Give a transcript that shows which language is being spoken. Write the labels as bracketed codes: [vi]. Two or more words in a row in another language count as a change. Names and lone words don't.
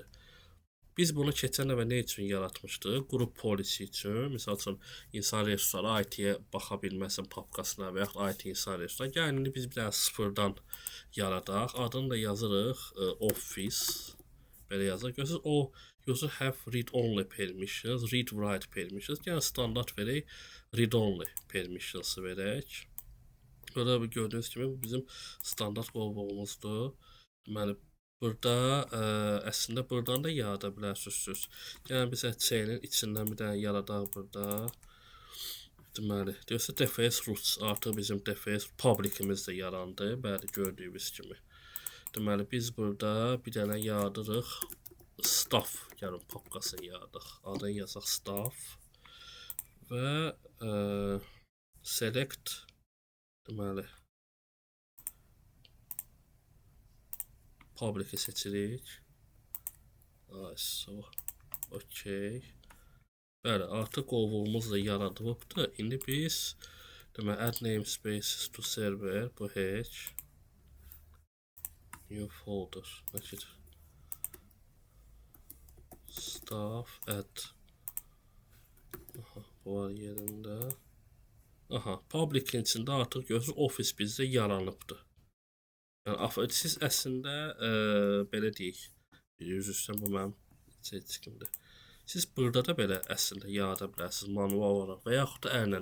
[az] Biz bunu keçən dəfə nə üçün yaratmışdıq? Qrup policy üçün, məsəl üçün insan resursları IT-yə baxa bilməsin papkasına və yaxud IT insan resursları. Yəni indi biz bir dənə sıfırdan yaradaq. Adını da yazırıq office. Belə yazaq. Görürsünüz o [en] user have read only permissions, read write permissions. [az] Yəni standart verək, [en] read only permissions verək. [az] Burada gördüyünüz kimi bu bizim standart qovluğumuzdur. Deməli burada əslində buradan da yarada bilərsiniz. Yəni biz chain-in içindən bir dənə yaradaq burada. Deməli, deyirsə [en] DFS roots [az] artıq bizim DFS publicimiz də yarandı. Bəli, gördüyünüz kimi. Deməli biz burada bir dənə yaradırıq. Staff gəlin papkasını yaradıq. Adını yazaq staff və select deməli public-i seçirik. [en] So, okey. [az] Bəli, artıq qovluğumuz da yaradılıbdır. İndi biz deməli [en] add namespaces to server [az] bu heç [en] new folder [az] nədir? [en] Staff add. [az] Aha, bu var yerində. Aha, public-in içində artıq görürsünüz office bizdə yaranıbdır. Yəni siz əslində belə deyək. Üzrüstən bu mənim seçkimdir. Siz burada da belə əslində yarada bilərsiniz manual olaraq və yaxud da əllə.